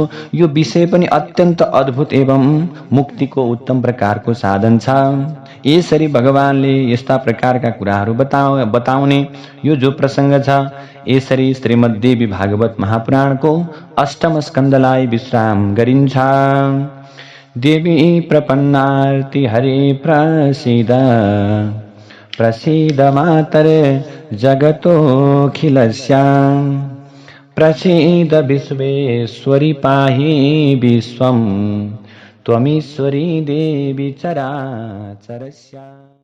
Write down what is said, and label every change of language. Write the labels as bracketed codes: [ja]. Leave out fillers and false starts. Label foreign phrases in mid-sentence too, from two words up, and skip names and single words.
[ne] यो विषय पनि अत्यन्त अद्भुत एवं मुक्तिको उत्तम प्रकारको साधन छ। यसरी भगवानले यस्ता प्रकारका कुराहरू बताउने यो जो प्रसङ्ग छ, यसरी श्रीमद्देवी भागवत महापुराणको अष्टम स्कन्धलाई विश्राम गरिन्छ। [sa] देवी प्रपन्नार्ति हरे प्रसीद, प्रसीद मातरे जगतोऽखिलस्य, प्रसीद विश्वेश्वरी पाहि विश्वं, त्वमीश्वरी देवी चराचरस्य।